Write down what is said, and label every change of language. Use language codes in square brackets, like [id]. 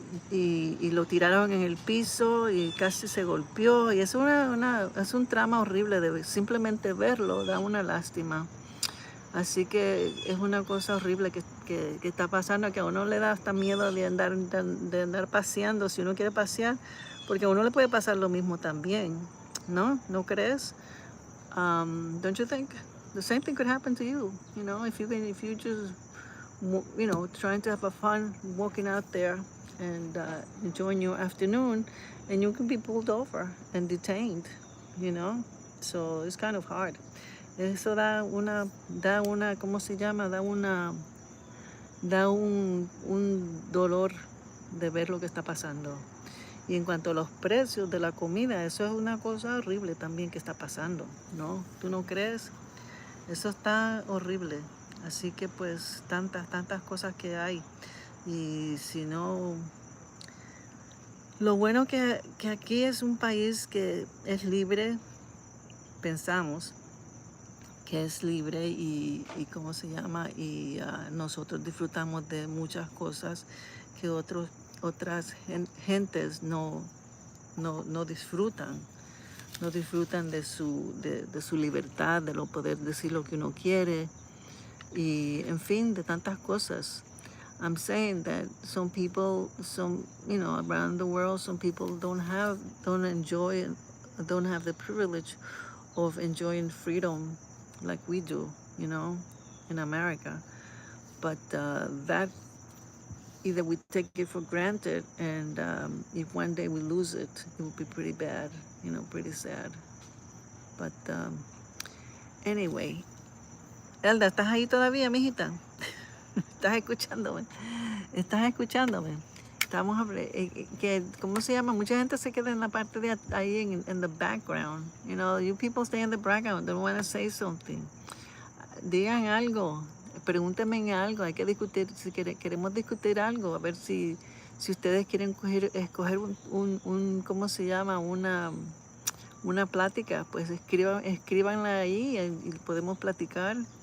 [es] y lo tiraron en el piso y casi se golpeó, y es un trama horrible, simplemente verlo da una lástima. Así que es una cosa horrible que está pasando, que a uno le da hasta miedo de andar paseando, si uno quiere pasear, porque a uno le puede pasar lo mismo también, ¿no? ¿No crees? [en] Don't you think the same thing could happen to you? You know, if you just, you know, trying to have a fun walking out there and enjoying your afternoon, and you can be pulled over and detained, you know? So it's kind of hard. [es] Eso da una, ¿cómo se llama? Da un dolor de ver lo que está pasando. Y en cuanto a los precios de la comida, eso es una cosa horrible también que está pasando, ¿no? ¿Tú no crees? Eso está horrible. Así que pues tantas cosas que hay. Y si no... Lo bueno que aquí es un país que es libre, pensamos que es libre y ¿cómo se llama? Y nosotros disfrutamos de muchas cosas que otras gentes no disfrutan. No disfrutan de su libertad, de poder decir lo que uno quiere, y en fin, de tantas cosas. [en] I'm saying that some people, you know, around the world, some people don't have the privilege of enjoying freedom like we do, you know, in America. But that, either we take it for granted, and if one day we lose it, it would be pretty bad, you know, pretty sad. But anyway, [es] Elda, ¿estás ahí todavía, mijita? ¿Estás escuchándome? Estamos hablando, ¿cómo se llama? Mucha gente se queda en la parte de ahí, [en] in the background. You know, you people stay in the background, don't want to say something. [es] Digan algo, pregúntenme algo, hay que discutir, si queremos discutir algo, a ver si ustedes quieren escoger ¿cómo se llama? Una plática, pues escríbanla ahí y podemos platicar.